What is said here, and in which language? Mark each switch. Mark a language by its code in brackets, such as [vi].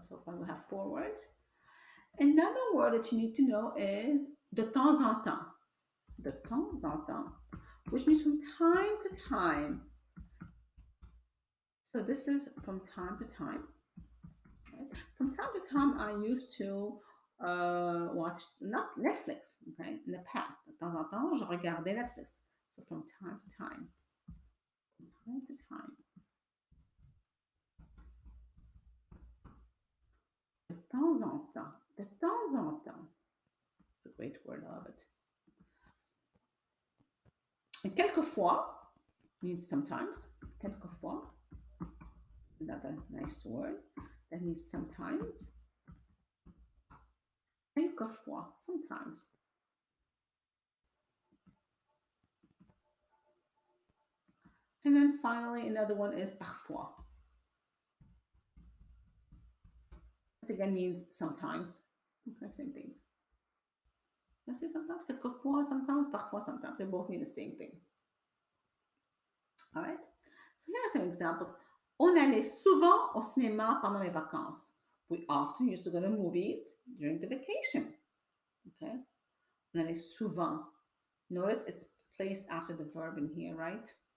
[en] So far we have 4 words. Another word that you need to know is [fr] de temps en temps. De temps en temps, [en] which means from time to time. So this is from time to time. Right? From time to time, I used to watch not Netflix. Okay, in the past, [fr] de temps en temps, je regardais Netflix. [en] So from time to time, from time to time. [fr] De temps en temps, de temps en temps. [en] It's a great word, I love it. And quelquefois means sometimes. Quelquefois, another nice word that means sometimes. Quelquefois, sometimes. And then finally, another one is parfois. This again means sometimes. Okay, same thing. I say sometimes, quelquefois, sometimes, parfois, sometimes. They both mean the same thing. All right. So here are some examples. [fr] On allait souvent au cinéma pendant les vacances. [en] We often used to go to movies during the vacation. Okay. [fr] On allait souvent. [en] Notice it's placed after the verb in here, right?